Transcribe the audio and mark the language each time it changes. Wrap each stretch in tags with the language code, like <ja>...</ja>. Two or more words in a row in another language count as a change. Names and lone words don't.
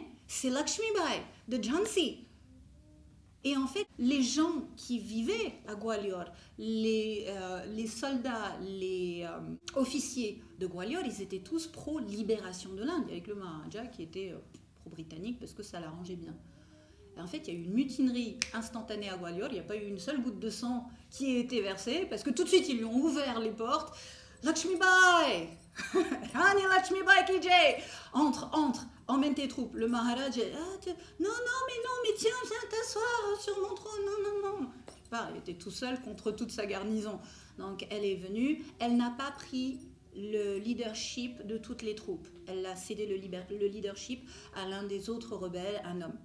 <fr>C'est Lakshmibai de Jhansi. Et en fait, les gens qui vivaient à Gwalior, les soldats, les officiers de Gwalior, ils étaient tous pro-libération de l'Inde, avec le Maharaja qui était pro-britannique parce que ça l'arrangeait bien. Et en fait, il y a eu une mutinerie instantanée à Gwalior, il n'y a pas eu une seule goutte de sang qui ait été versée, parce que tout de suite, ils lui ont ouvert les portes.</fr> <hi>Lakshmibai Rani Lakshmibai ki jai.</hi> <fr>Entre, emmène tes troupes. Le Maharaj, non, mais tiens, viens t'asseoir sur mon trône, non. Il était tout seul contre toute sa garnison. Donc elle est venue, elle n'a pas pris le leadership de toutes les troupes. Elle a cédé le leadership à l'un des autres rebelles, un homme.</fr>